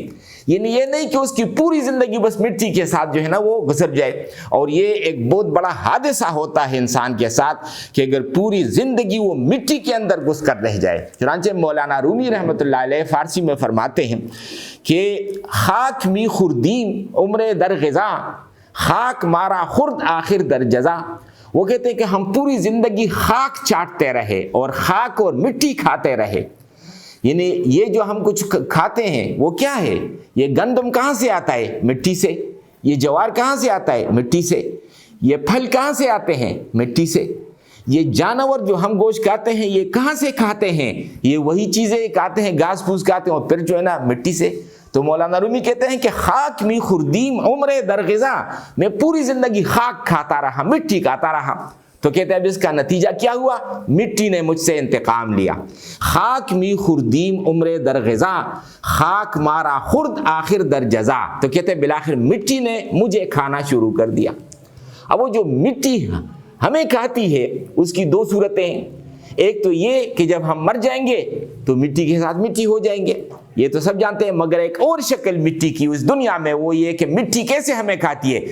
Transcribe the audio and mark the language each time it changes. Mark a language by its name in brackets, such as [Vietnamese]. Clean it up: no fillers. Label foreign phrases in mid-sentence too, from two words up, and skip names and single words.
[Urdu] یعنی یہ نہیں کہ اس کی پوری زندگی بس مٹی کے ساتھ جو ہے نا وہ گزر جائے. اور یہ ایک بہت بڑا حادثہ ہوتا ہے انسان کے ساتھ کہ اگر پوری زندگی وہ مٹی کے اندر گھس کر رہ جائے. چنانچہ مولانا رومی رحمۃ اللہ علیہ فارسی میں فرماتے ہیں کہ [Persian] خاک می خوردیم عمر در غذا، خاک مارا خرد آخر در جزا. [Urdu] وہ کہتے ہیں کہ ہم پوری زندگی خاک چاٹتے رہے اور خاک اور مٹی کھاتے رہے. یعنی یہ جو ہم کچھ کھاتے ہیں وہ کیا ہے؟ یہ گندم کہاں سے آتا ہے؟ مٹی سے. یہ جوار کہاں سے آتا ہے؟ مٹی سے. یہ پھل کہاں سے آتے ہیں؟ مٹی سے. یہ جانور جو ہم گوشت کھاتے ہیں یہ کہاں سے کھاتے ہیں؟ یہ وہی چیزیں کھاتے ہیں، گھاس پھوس کھاتے ہیں اور پھر جو ہے نا مٹی سے. تو مولانا رومی کہتے ہیں کہ [Persian] خاک می خوردیم عمر در غذا، [Urdu] میں پوری زندگی خاک کھاتا رہا، مٹی کھاتا رہا. تو کہتے ہیں اب اس کا نتیجہ کیا ہوا؟ مٹی نے مجھ سے انتقام لیا. [Persian] خاک می خوردیم عمر در غذا، خاک مارا خرد آخر در جزا. [Urdu] تو کہتے ہیں بالآخر مٹی نے مجھے کھانا شروع کر دیا. اب وہ جو مٹی ہمیں کھاتی ہے اس کی دو صورتیں ہیں. ایک تو یہ کہ جب ہم مر جائیں گے تو مٹی کے ساتھ مٹی ہو جائیں گے، یہ تو سب جانتے ہیں. مگر ایک اور شکل مٹی کی اس دنیا میں، وہ یہ کہ مٹی کیسے ہمیں کھاتی ہے؟